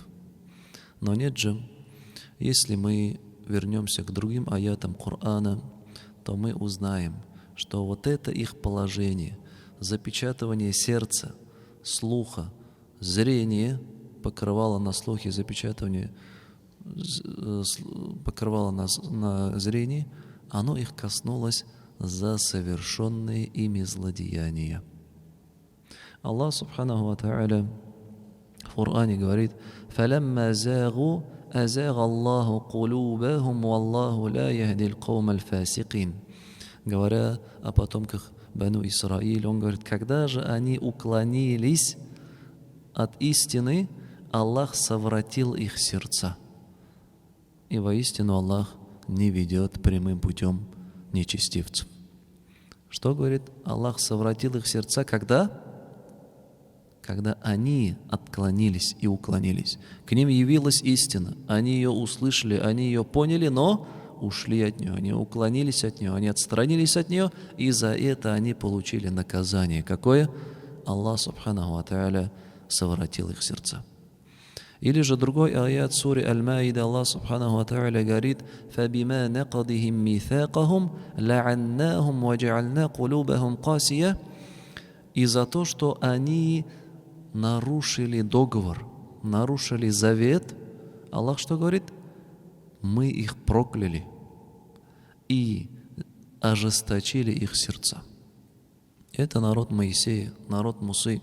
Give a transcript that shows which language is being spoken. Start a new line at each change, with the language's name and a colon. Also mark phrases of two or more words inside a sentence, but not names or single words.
Russian: Но нет же, если мы вернемся к другим аятам Корана, то мы узнаем, что вот это их положение, запечатывание сердца, слуха, зрения, покрывало на слухе, запечатывание покрывало на зрении, оно их коснулось за совершенные ими злодеяния. Аллах
Arabic: سبحانه وتعالى
Russian: в Коране говорит:
Arabic: فَلَمَّا زَاغُوا أَزَاغَ اللَّهُ قُلُوبَهُمْ وَاللَّهُ لَا يَهْدِي الْقَوْمَ الْفَاسِقِينَ.
Russian: Говоря о потомках Бану Исраиль, он говорит: когда же они уклонились от истины, Аллах совратил их сердца. И воистину Аллах не ведет прямым путем нечестивцев. Что говорит? Аллах совратил их сердца, когда они отклонились и уклонились. К ним явилась истина, они ее услышали, они ее поняли, но ушли от нее, они уклонились от нее, они отстранились от нее, и за это они получили наказание. Какое? Аллах
Arabic: سبحانه وتعالى
Russian: совратил их сердца. Или же другой аят сури
Arabic: Аль-Маида, الله سبحانه وتعالى говорит: فَبِمَا نَقَضِهِمْ مِيثَاقَهُمْ لَعَنَّاهُمْ وَجَعَلْنَا قُلُوبَهُمْ قَاسِيَةً.
Russian: И за то, что они нарушили договор, нарушили завет, Аллах что говорит? Мы их прокляли и ожесточили их сердца. Это народ Моисея, народ Мусы.